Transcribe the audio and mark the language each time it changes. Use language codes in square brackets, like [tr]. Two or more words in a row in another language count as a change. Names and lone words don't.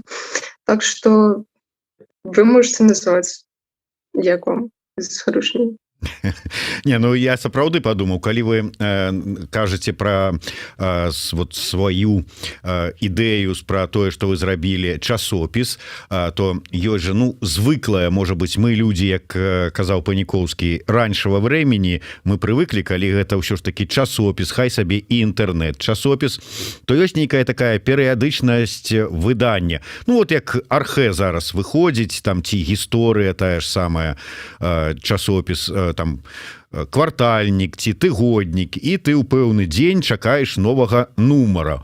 [be] Так што вы можаце называць як вам зручней. Не, ну я сапраўды подумаў, калі вы кажаце про вот сваю ідэю про тое, что вы зрабілі часопіс, то ёсць же, ну, звыклая, [ru] можа быть, мы люди, [be] як казаў [ru] Паніковскі, раньшего времени мы привыкли, [be] калі гэта ўсё ж таки часопіс, хай сабе і інтэрнет часопіс, то ёсць нейкая такая перыядычнасць выдання. Ну вот як Архэ зараз выходзіць, там ці гісторыя тая ж самая, часопіс там квартальнік ці тыгоднік, і ты ў пэўны дзень чакаеш новага нумара.